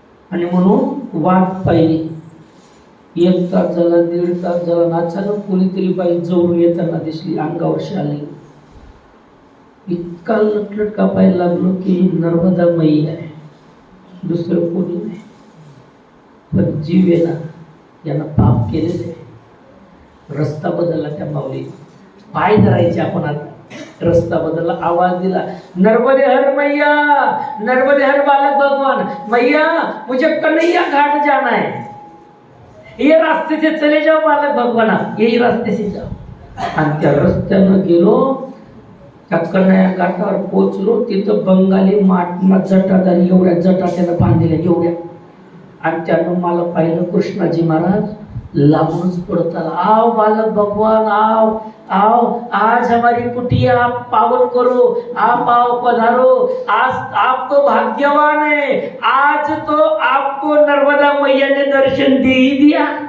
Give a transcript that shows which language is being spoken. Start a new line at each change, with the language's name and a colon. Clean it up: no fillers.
Marathi: आणि म्हणून वाट पाहिली. 1 तास झाला, 1.5 तास झाला, अचानक कोणीतरी बाई जवळून येताना दिसली, अंगावर शाली. इतका लटलट कापायला लागलो की नर्मदा मई आहे, दुसरं कोणी नाही. पण जीव आहे ना, यांना पाप केलेलं आहे. रस्ता बदलला त्या माऊली. पाय धरायचे आपण आता. रस्ता बदलला, आवाज दिला,
Hindi: नर्मदे हर मैया, नर्मदे हर बालक भगवान, मैया मुझे कन्हैया घाट जाना है, ये रास्ते से चले जाओ बालक भगवान, यही रास्ते से जाओ.
Marathi: आणि त्या रस्त्यानं गेलो, त्या कन्हैया घाटावर पोचलो. तिथं बंगाली माटमा जटादारी, एवढ्या जटा त्यानं बांधलेल्या एवढ्या. आणि त्यानं मला पाहिलं कृष्णाजी महाराज लागूनच पड़ता,
Hindi: आओ बालक भगवान, आओ आओ, आज हमारी कुटिया आप पावन करो, आप आओ पधारो, आज आप तो भाग्यवान है, आज तो आपको नर्मदा मैया ने दर्शन दे ही दिया.